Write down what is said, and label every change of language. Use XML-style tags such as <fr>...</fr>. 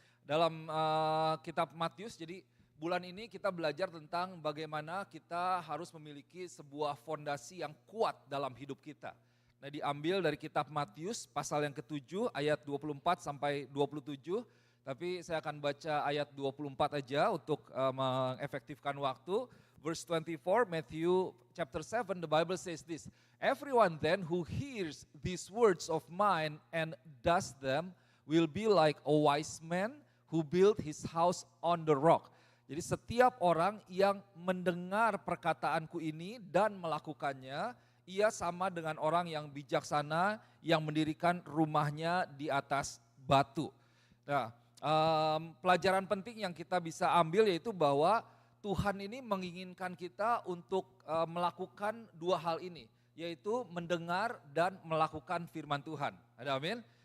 <id>Dalam kitab Matius, jadi bulan ini kita belajar tentang bagaimana kita harus memiliki sebuah fondasi yang kuat dalam hidup kita. Nah, diambil dari kitab Matius pasal yang ke-7 ayat 24 sampai 27, tapi saya akan baca ayat 24 aja untuk mengefektifkan waktu.</id> <en>Verse 24, Matthew chapter 7, the Bible says this, "Everyone then who hears these words of mine and does them will be like a wise man who built his house on the rock."</en> <id>Jadi setiap orang yang mendengar perkataanku ini dan melakukannya, ia sama dengan orang yang bijaksana yang mendirikan rumahnya di atas batu. Nah, pelajaran penting yang kita bisa ambil yaitu bahwa Tuhan ini menginginkan kita untuk melakukan dua hal ini, yaitu mendengar dan melakukan firman Tuhan. Ada amin?</id>